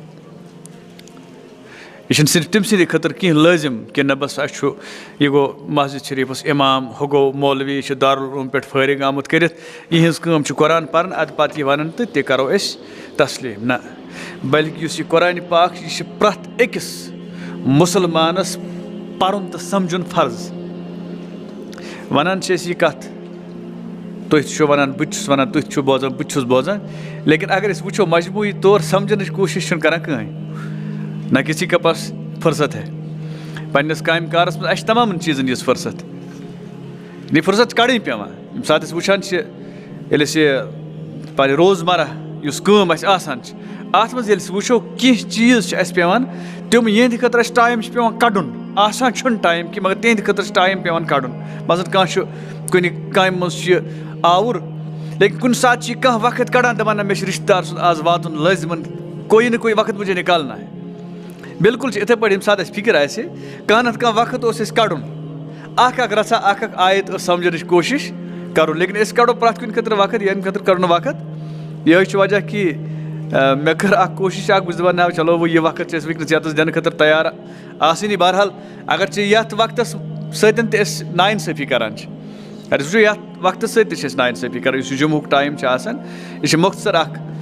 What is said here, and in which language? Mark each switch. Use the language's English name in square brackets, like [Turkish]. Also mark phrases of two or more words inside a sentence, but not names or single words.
[Kashmiri] یہِ چھُنہٕ صرف تٔمۍ سٕنٛدِ خٲطرٕ کینٛہہ لٲزِم کہِ نہ بس اَسہِ چھُ یہِ گوٚو مسجد شریٖفَس اِمام ہُہ گوٚو مولوی یہِ چھُ دارالعلوم پٮ۪ٹھ فٲرِغ آمُت کٔرِتھ یِہِنٛز کٲم چھِ قرآن پَرُن اَدٕ پَتہٕ یہِ وَنان تہٕ تہِ کَرو أسۍ تسلیٖم نہ بلکہِ یُس یہِ قرآنِ پاک چھُ یہِ چھُ پرٛٮ۪تھ أکِس مُسلمانَس پَرُن تہٕ سَمجھُن فرض وَنان چھِ أسۍ یہِ کَتھ تُہۍ تہِ چھِو وَنان بہٕ تہِ چھُس وَنان تُہۍ تہِ چھِو بوزان بہٕ تہِ چھُس بوزان لیکِن اگر أسۍ وٕچھو مجموٗعی طور سَمجھنٕچ کوٗشِش چھُنہٕ کَران کٕہٕنۍ [Urdu] نہ کسی کے پاس فرصت ہے [Kashmiri] پنٛنِس کامہِ کارَس منٛز اَسہِ چھِ تمامَن چیٖزَن یِژھ فرصت یہِ فرصت چھِ کَڑٕنۍ پٮ۪وان ییٚمہِ ساتہٕ أسۍ وٕچھان چھِ ییٚلہِ أسۍ یہِ پنٕنہِ روزمرہ یُس کٲم اَسہِ آسان چھِ اَتھ منٛز ییٚلہِ أسۍ وٕچھو کینٛہہ چیٖز چھِ اَسہِ پٮ۪وان تِم یِہنٛدِ خٲطرٕ اَسہِ ٹایم چھُ پٮ۪وان کَڑُن آسان چھُنہٕ ٹایم کینٛہہ مگر تِہنٛدِ خٲطرٕ چھُ ٹایم پٮ۪وان کَڑُن مثلاً کانٛہہ چھُ کُنہِ کامہِ منٛز چھُ یہِ آوُر لیکِن کُنہِ ساتہٕ چھِ یہِ کانٛہہ وقت کَڑان دَپان نہ مےٚ چھُ رِشتہٕ دار سُنٛد آز واتُن لٲزمَن کویی نہٕ کویی وقت [Urdu] مُجھے نِکالنا [Kashmiri] ہے بِلکُل چھِ یِتھَے پٲٹھۍ ییٚمہِ ساتہٕ اَسہِ فِکِر آسہِ کانٛہہ نَتہٕ کانٛہہ وقت اوس اَسہِ کَڑُن اکھ اکھ رژھا اکھ اکھ آیت ٲس سَمجھنٕچ کوٗشِش کَرُن لیکِن أسۍ کَڑو پرٛٮ۪تھ کُنہِ خٲطرٕ وقت ییٚمہِ خٲطرٕ کَڑو نہٕ وقت یِہوٚے چھُ وجہ کہِ مےٚ کٔر اکھ کوٗشِش اکھ بہٕ چھُس دَپان نہ چلو وۄنۍ یہِ وقت چھِ أسۍ وٕنکٮ۪نَس یَتَس دِنہٕ خٲطرٕ تیار آسٲنی بہرحال اگر ژےٚ یَتھ وقتَس سۭتۍ تہِ أسۍ نااِنصٲفی کَران چھِ اگر أسۍ وٕچھو یَتھ وقتَس سۭتۍ تہِ چھِ أسۍ نااِنصٲفی کَران یُس یہِ جمعُک ٹایم چھُ آسان یہِ چھِ مۄختصر اکھ